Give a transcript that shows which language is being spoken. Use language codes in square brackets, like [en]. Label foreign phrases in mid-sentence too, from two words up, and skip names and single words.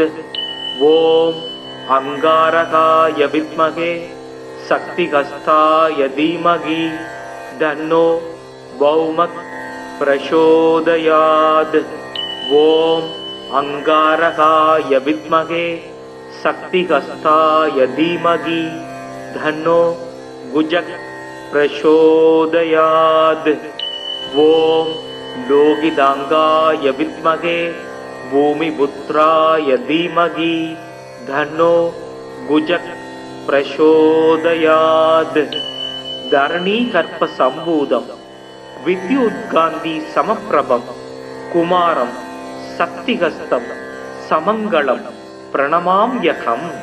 [sa] ॐ अङ्गारकाय विद्महे शक्तिहस्ताय धीमहि तन्नो भौमक् प्रचोदयात्. ॐ अङ्गारकाय विद्महे शक्तिहस्ताय धीमहि तन्नो कुजक् प्रचोदयात्. ஓம் लोहितांगाय विद्महे भूमिपुत्राय धीमहि धन्नो गुजः प्रचोदयात्. धरणीकर्प संभूतं विद्युद्गान्धी समप्रभं कुमारं शक्तिहस्तं समङ्गलं प्रणमाम्यहम्.